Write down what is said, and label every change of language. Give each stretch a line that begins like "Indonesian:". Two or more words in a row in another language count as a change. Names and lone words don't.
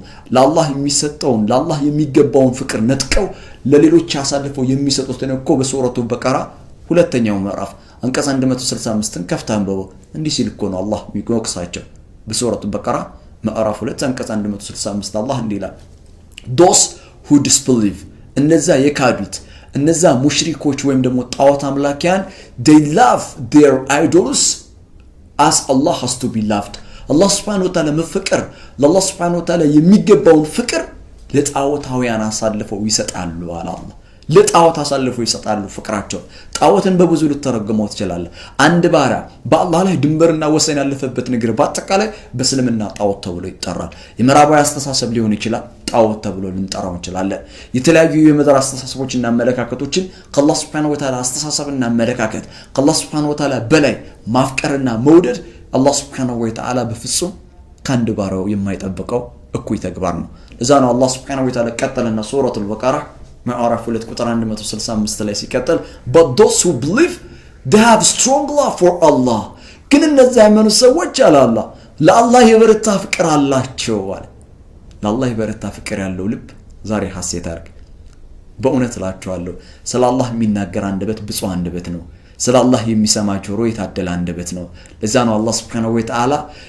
Amharic: ለአላህ የሚሰጠውን ለአላህ የሚገባውን ፍቅር ነጥቀው ለሌሎች አሳልፈው የሚሰጡትን እኮ በሱረቱ በቀራ ሁለተኛው ምዕራፍ አንቀጽ 165ን ከፍታ አንበበው እንዲህ ሲል እኮ ነው አላህ የሚወቅሳቸው በሱረቱ በቀራ ምዕራፍ 2 አንቀጽ 165 አላህ እንዲህ ይላል
English: those who disbelieve
Amharic: እነዛ የካዱት እነዛ ሙሽሪኮች ወይም ደግሞ ጣዖት አምላኪያን
English: they love their idols as Allah has to be loved
Amharic: Allah
Arabic: سبحانه وتعالى
Amharic: መፍቀር ለአላህ
Arabic: سبحانه وتعالى
Amharic: የሚገባውን ፍቅር ለጣዖታውያን አሳልፈው ይሰጣሉ አለ አላህ ለጣዖት አሳልፈው ይሰጣሉ ፍቅራቸው ጣዖትን በብዙ ልተረጎመው ይችላል አንድ ባሪያ በአላህ ላይ ድንበርና ወሰን ያለፈበት ነገር በአጠቃላይ በእስልምና ጣዖት ተብሎ ይጠራል የምዕራባዊ አስተሳሰብ ሊሆን ይችላል ጣዖት ተብሎ ልንጠራው እንችላለን የተለያዩ የምድር አስተሳሰቦችና አመለካከቶችን ከአላህ
Arabic: سبحانه وتعالى
Amharic: አስተሳሰብና አመለካከት ከአላህ Subhanahu
Arabic: وتعالى
Amharic: በላይ ማፍቀርና መውደድ አላህ
Arabic: سبحانه وتعالى
Amharic: በፍጹም ካንድ ባሪያው የማይጠብቀው እኩይ ተግባር ነው ለዛ ነው አላህ Subhanahu
Arabic: وتعالى
Amharic: ቀጠለና ሱረቱል በቀራ ምዕራፍ 2 ቁጥር 165 ላይ ሲቀጥል
English: but those who believe they have strong love for Allah
Amharic: ግን እነዛ ያመኑ ሰዎች አላህ ለአላህ የበረታ ፍቅር አላቸው አለ ለአላህ የበረታ ፍቅር ያለው ልብ ዛሬ ሐሴት አርግ በእውነት እላችኋለሁ ስለ አላህ የሚናገር አንደበት ብፁዕ አንደበት ነው ስለ አላህ የሚሰማ ጆሮ የታደለ አንደበት ነው ለዛ ነው አላህ
Arabic: سبحانه وتعالى